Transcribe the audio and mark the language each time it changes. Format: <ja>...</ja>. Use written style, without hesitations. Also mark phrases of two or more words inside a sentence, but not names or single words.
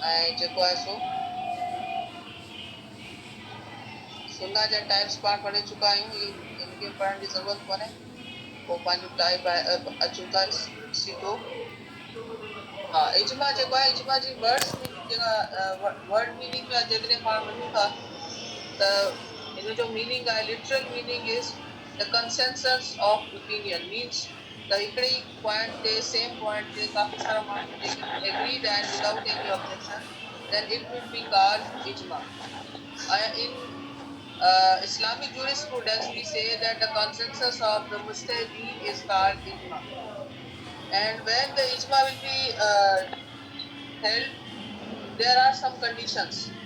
<sd>ऐं जेको आहे सो सुन्ना जा टाइप्स पाण पढ़े चुका आहियूं, इनखे पढ़ण जी ज़रूरत कोन्हे। पोइ पंहिंजो टाइप अचूं था सीधो। हा इज्मा जेको आहे इज्मा जी वर्ड्स जेका</sd> <en>word meaning</en> <sd>में जेकॾहिं पाण वठूं था त इन जो मीनिंग आहे,</sd> <en>literal meaning is the consensus of opinion,</en> <sd>मीन्स त हिकिड़ी पॉइंट ते</sd> <en>same point</en> <sd>ते काफ़ी सारा माण्हू एग्रीड आहिनि</sd> <en>without any objection, then it will be called ijma. In Islamic jurisprudence, we say that the consensus of the mujtahideen is called ijma. And when the ijma will be held, there are some conditions.</en>